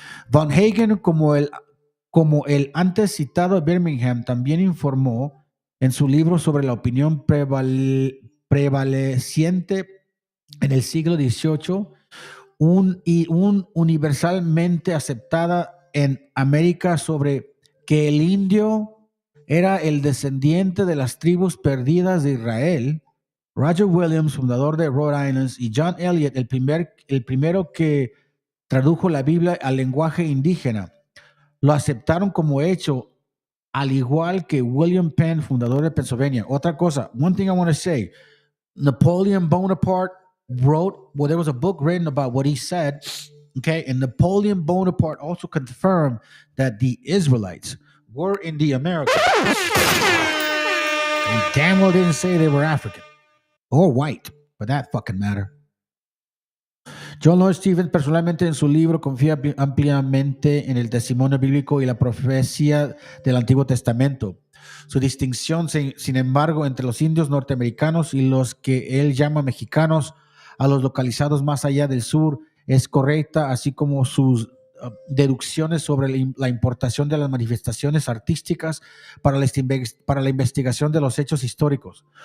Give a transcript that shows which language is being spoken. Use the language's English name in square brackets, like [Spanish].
[Spanish] Von Hagen, como el antes citado Birmingham, también informó en su libro sobre la opinión prevaleciente en el siglo XVIII, un universalmente aceptada en América, sobre que el indio era el descendiente de las tribus perdidas de Israel. Roger Williams, fundador de Rhode Island, y John Eliot, el primero que tradujo la Biblia al lenguaje indígena, lo aceptaron como hecho, al igual que William Penn, fundador de Pennsylvania. Otra cosa, [English] one thing I want to say, Napoleon Bonaparte there was a book written about what he said, okay, and Napoleon Bonaparte also confirmed that the Israelites were in the Americas. He damn well didn't say they were African or white, for that fucking matter. [Spanish] John Lloyd Stevens personalmente en su libro confía ampliamente en el testimonio bíblico y la profecía del Antiguo Testamento. Su distinción, sin embargo, entre los indios norteamericanos y los que él llama mexicanos, a los localizados más allá del sur, es correcta, así como sus deducciones sobre la importación de las manifestaciones artísticas para la investigación de los hechos históricos.